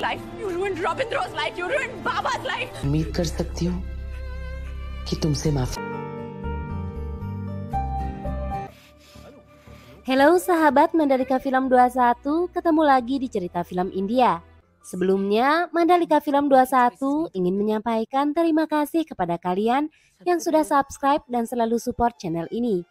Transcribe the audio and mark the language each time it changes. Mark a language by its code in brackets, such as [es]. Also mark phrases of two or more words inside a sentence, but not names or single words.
[en] life. You ruined Robindra's life. You ruined Baba's life. [hi] उम्मीद कर सकती हूँ कि तुमसे माफी। [id] Halo sahabat Mandalika Film 21, ketemu lagi di cerita film India. Sebelumnya, Mandalika Film 21 ingin menyampaikan terima kasih kepada kalian yang sudah subscribe dan selalu support channel ini.